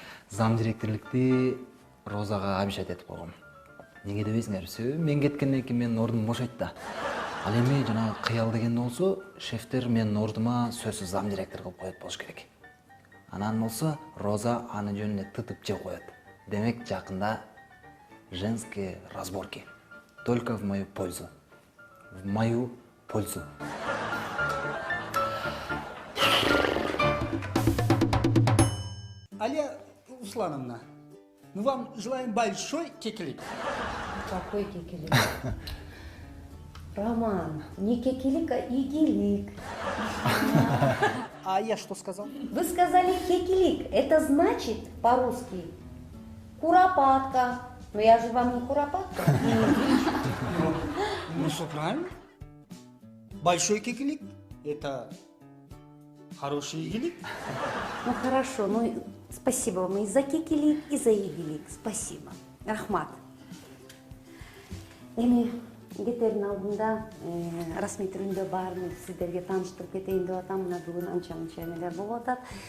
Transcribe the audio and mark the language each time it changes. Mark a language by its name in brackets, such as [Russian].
[Kyrgyz] Зам директорлукты Розага обещать этип койгом. Неге дебейсиңерби? Мен кеткенден кийин менин ордум бошойт да. Ал эми жанагы кыял деген болсо, шефтер менин ордума сөзсүз зам директор кылып коет болуш керек. Анан болсо, Роза аны жөнүнө тытып жеп коет. Демек жакында [Russian] женские разборки. Только в мою пользу. В мою пользу. Алия Руслановна, мы вам желаем большой кекелик. Какой кекелик? Роман, не кекелик, а игелик. А я что сказал? Вы сказали кекелик. Это значит по-русски куропатка. Но я же вам не куропатка. Ну что, правильно? Большой кекелик – это хороший игелик. Ну хорошо, ну спасибо вам и за кекелик, и за игелик. Спасибо. Рахмат. [Kyrgyz] Эми кетердин алдында расмий түрүндө баарын сиздерге тааныштырып кетейин деп атам. Мына бүгүн анча мынча эмелер болуп атат.